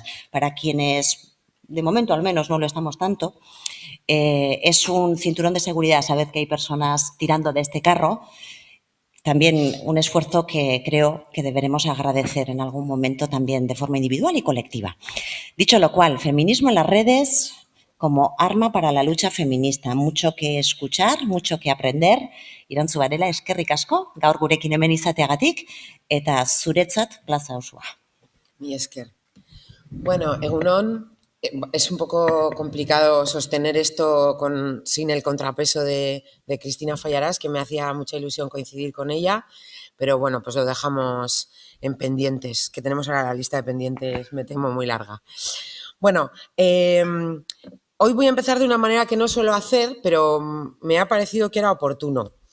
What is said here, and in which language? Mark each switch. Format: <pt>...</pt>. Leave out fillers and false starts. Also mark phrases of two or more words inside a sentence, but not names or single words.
<es>Para quienes, de momento al menos, no lo estamos tanto, es un cinturón de seguridad saber que hay personas tirando de este carro. También un esfuerzo que creo que deberemos agradecer en algún momento también de forma individual y colectiva. Dicho lo cual, feminismo en las redes como arma para la lucha feminista. Mucho que escuchar, mucho que aprender.</es> <eu>Irantzu Varela, eskerrik asko, gaur gurekin hemen izateagatik, eta zuretzat plaza osoa. Mi esker. Bueno, egunon,</eu> <es>es un poco complicado sostener esto sin el contrapeso de Cristina Fallarás, que me hacía mucha ilusión coincidir con ella, pero bueno, pues lo dejamos en pendientes, que tenemos ahora la lista de pendientes, me temo, muy larga. Bueno, hoy voy a empezar de una manera que no suelo hacer, pero me ha parecido que era oportuno.</es>